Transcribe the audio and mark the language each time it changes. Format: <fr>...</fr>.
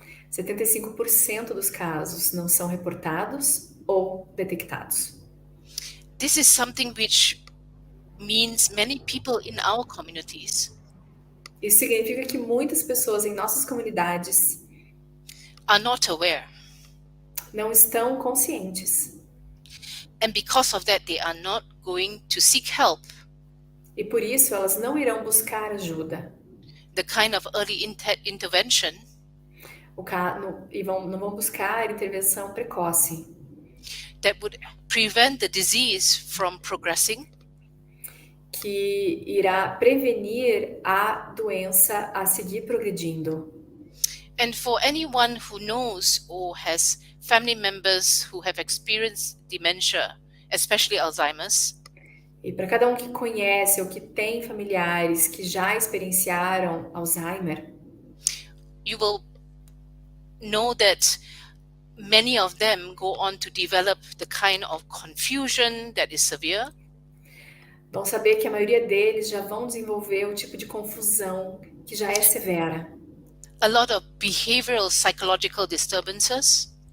<pt>75% dos casos não são reportados ou detectados.</pt> <en>This is something which means many people in our communities</en> <pt>Isso significa que muitas pessoas em nossas comunidades</pt> <en>are not aware.</en> <pt>não estão conscientes.</pt> <en>And because of that, they are not going to seek help,</en> <pt>E por isso elas não irão buscar ajuda.</pt> <en>the kind of early intervention</en> <pt>Não vão buscar intervenção precoce,</pt> <en>that would prevent the disease from progressing</en> <pt>que irá prevenir a doença a seguir progredindo.</pt> <en>and for anyone who knows or has family members who have experienced dementia, especially Alzheimer's,</en> <pt>E para cada um que conhece ou que tem familiares que já experienciaram Alzheimer,</pt> <en>you will know that many of them go on to develop the kind of confusion that is severe,</en> <pt>vão saber que a maioria deles já vão desenvolver o tipo de confusão que já é severa.</pt> <en>a lot of behavioral psychological disturbances,</en>